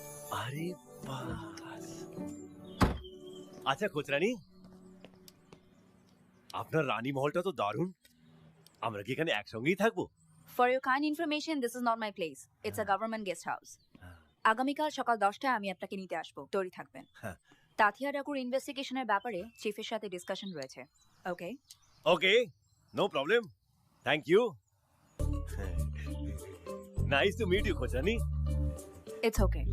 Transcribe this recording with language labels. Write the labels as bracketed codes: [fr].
[bn] আরে বাস। আচ্ছা খোঁচরানি, আপনার রানী মহলটা তো দারুণ। আমরা কি এখানে একসঙ্গেই থাকবো? [en] For your kind information, this is not my place. It's a government guest house. [bn] আগামীকাল সকাল 10টায় আমি আপনাকে নিতে আসবো, তৈরি থাকবেন। হ্যাঁ। তাথিয়া ডাকুর ইনভেস্টিগেশনের ব্যাপারে চিফের সাথে ডিসকাশন রয়েছে। [en] Okay? Okay, no problem, thank you. Nice to meet you খোঁচরানি। It's okay.